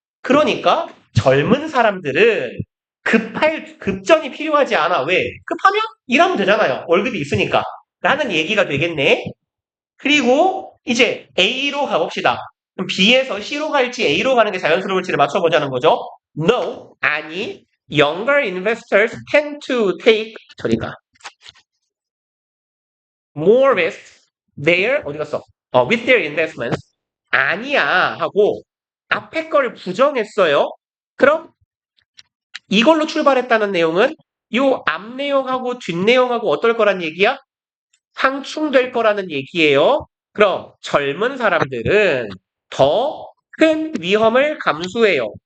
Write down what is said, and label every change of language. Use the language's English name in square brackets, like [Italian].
[Korean] 그러니까 젊은 사람들은 급전이 필요하지 않아. 왜? 급하면 일하면 되잖아요. 월급이 있으니까. 라는 얘기가 되겠네. 그리고 이제 A로 가봅시다. 그럼 B에서 C로 갈지 A로 가는 게 자연스러울지를 맞춰보자는 거죠. [English] No, [Korean] 아니. [English] Younger investors tend to take [Korean] 저리가 [English] more risk [Korean] 어디 갔어? [English] With their investments. [Korean] 아니야 하고 앞에 걸 부정했어요. 그럼 이걸로 출발했다는 내용은 요 앞 내용하고 뒷 내용하고 어떨 거란 얘기야? 상충될 거라는 얘기예요. 그럼 젊은 사람들은 더 큰 위험을 감수해요.